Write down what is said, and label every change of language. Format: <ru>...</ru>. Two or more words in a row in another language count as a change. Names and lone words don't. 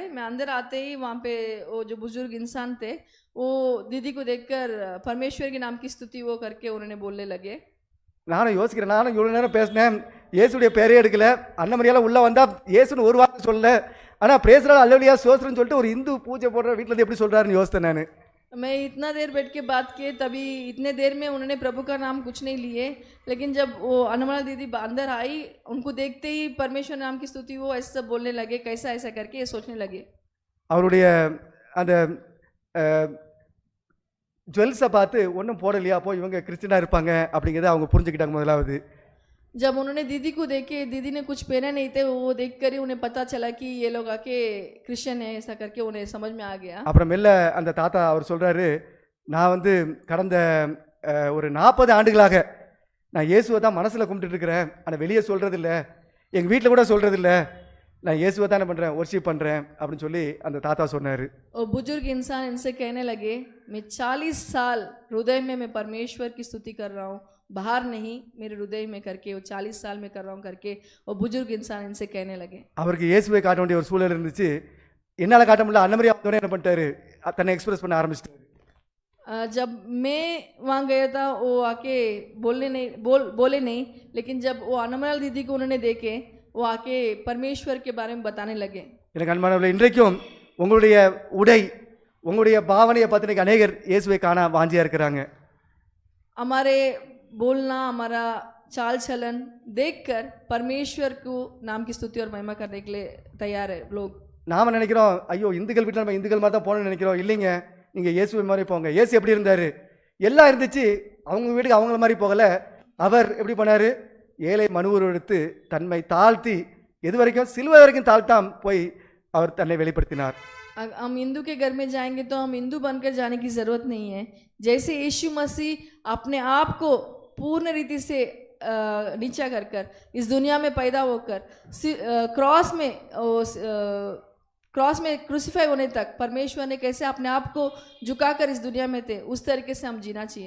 <hi>मैं अंदर आते ही वहाँ पे वो जो बुजुर्ग इंसान थे वो दीदी को देखकर परमेश्वर के नाम की स्तुति वो करके उन्होंने बोलने लगे.</hi> <ta>நானும் யோசிக்கிறேன், நானும் இவ்வளோ நேரம் பேசினேன், இயேசுடைய பேரே எடுக்கல, அன்னமரியால உள்ளே வந்தால் இயேசுன்னு ஒரு வார்த்தை சொல்லல, ஆனால் பிரேசரால் அல்லேலூயா சோஸ்திரம்னு சொல்லிட்டு ஒரு இந்து பூஜை போடுற வீட்டில் இருந்து எப்படி சொல்கிறாருன்னு யோசித்தேன் நான்.</ta> <hi>मैं इतना देर बैठ के बात किए तभी इतने देर में उन्होंने प्रभु का नाम कुछ नहीं लिए, लेकिन जब वो अनमोल दीदी अंदर आई उनको देखते ही परमेश्वर नाम की स्तुति वो ऐसा सब बोलने लगे, कैसा ऐसा करके ये सोचने लगे.</hi> <ta>அவருடைய அந்த ஜுவல்ஸை பார்த்து ஒன்றும் போடலையா, அப்போ இவங்க கிறிஸ்டினாக இருப்பாங்க அப்படிங்கிறத அவங்க புரிஞ்சுக்கிட்டாங்க முதலாவது.</ta> <hi>जब उन्होंने दीदी को देखे, दीदी ने कुछ पहने नहीं थे, वो देख कर ही उन्हें पता चला कि ये लोग आके क्रिश्चियन है, ऐसा करके उन्हें समझ में आ गया.</hi> <ta>அப்புறம் மெல்ல அந்த தாத்தா அவர் சொல்கிறாரு, நான் வந்து கடந்த ஒரு 40 ஆண்டுகளாக நான் இயேசுவை தான் மனசில் கும்பிட்டுட்டு இருக்கிறேன், ஆனால் வெளியே சொல்கிறதில்ல, எங்கள் வீட்டில் கூட சொல்கிறதில்ல, நான் இயேசுவை தான் என்ன பண்ணுறேன், ஒர்ஷிப் பண்ணுறேன் அப்படின்னு சொல்லி அந்த தாத்தா சொன்னார்.</ta> <hi>और बुजुर्ग इंसान इनसे कहने लगे, मैं 40 साल हृदय में मैं परमेश्वर की स्तुति कर रहा हूँ, बाहर नहीं, मेरे हृदय में करके वो 40 साल में कर रहा हूँ करके वो बुजुर्ग इंसान इनसे कहने लगे.</hi> <ta>அவருக்கு இயேசுவை காட்ட வேண்டிய ஒரு சூழல் இருந்துச்சு, என்னால் காட்ட முடியல. அன்னமரியா வந்தோடனே என்ன பண்ணிட்டாரு, தன்னை எக்ஸ்பிரஸ் பண்ண ஆரம்பிச்சிட்டாரு.</ta> <hi>जब मैं वहाँ गया था वो आके बोले नहीं, लेकिन जब वो अनमोल दीदी को उन्होंने देखे वो आके परमेश्वर के बारे में बताने लगे.</hi> <ta>எனக்கு அன்பானவர்களே, இன்றைக்கும் உங்களுடைய உடை, உங்களுடைய பாவனையை பார்த்து அநேகர் இயேசுவை காண வாஞ்சியாக இருக்கிறாங்க.</ta> <hi>हमारे बोलना, हमारा चाल चलन देखकर परमेश्वर को नाम की स्तुति और महिमा करने के लिए तैयार है लोग.</hi> <ta>நாம் நினைக்கிறோம், ஐயோ இந்துக்கள் வீட்டில் நம்ம இந்துக்கள் மாதிரி தான் போகணும்னு நினைக்கிறோம். இல்லைங்க, நீங்கள் இயேசுவை மாதிரி போங்க. இயேசு எப்படி இருந்தார், எல்லாம் இருந்துச்சு, அவங்க வீட்டுக்கு அவங்கள மாதிரி போகலை. அவர் எப்படி பண்ணார், ஏழை மனுவர் எடுத்து தன்மை தாழ்த்தி எது வரைக்கும் சிலுவை வரைக்கும் தாழ்த்தாம் போய் அவர் தன்னை வெளிப்படுத்தினார்.</ta> <hi>हम हिंदू के घर में जाएंगे तो हम हिंदू बनकर जाने की ज़रूरत नहीं है. जैसे यीशु मसीह अपने आप को पूर्ण रीति से नीचा कर कर इस दुनिया में पैदा होकर क्रॉस में क्रूसीफाई होने तक परमेश्वर ने कैसे अपने आप को झुकाकर इस दुनिया में थे, उस तरीके से हम जीना चाहिए.</hi>